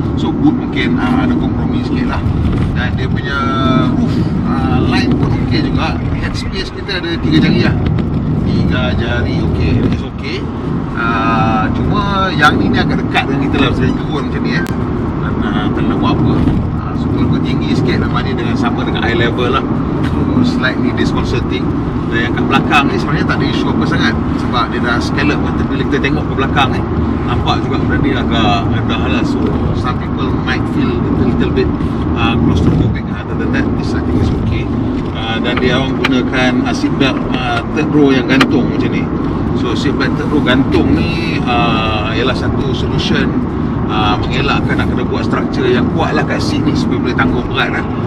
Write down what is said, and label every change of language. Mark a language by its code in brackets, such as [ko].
[ms] So boot mungkin ada kompromi sikit lah. Dan dia punya roof line pun okey juga. Head space kita ada 3 jari lah. 3 jari okey, it's okey. Cuma yang ni agak dekat dengan kita lah, sering turun macam ni tak nak buat apa. So kalau tinggi sikit memang ni dengan sama dengan eye level lah. So slightly disconcerting. Dan yang kat belakang ni sebenarnya tak ada isu apa sangat sebab dia dah scallop kan. Tapi bila kita tengok ke belakang ni, nampak juga benda ni agak lah. [en] So some people might feel a little bit claustrophobic. Other than that, this I think is okay. [ms] Dan dia orang gunakan seat belt third row yang gantung macam ni. So seat belt third row gantung ni ialah satu solution mengelakkan nak kena buat struktur yang kuat lah kat seat ni supaya boleh tanggung berat lah.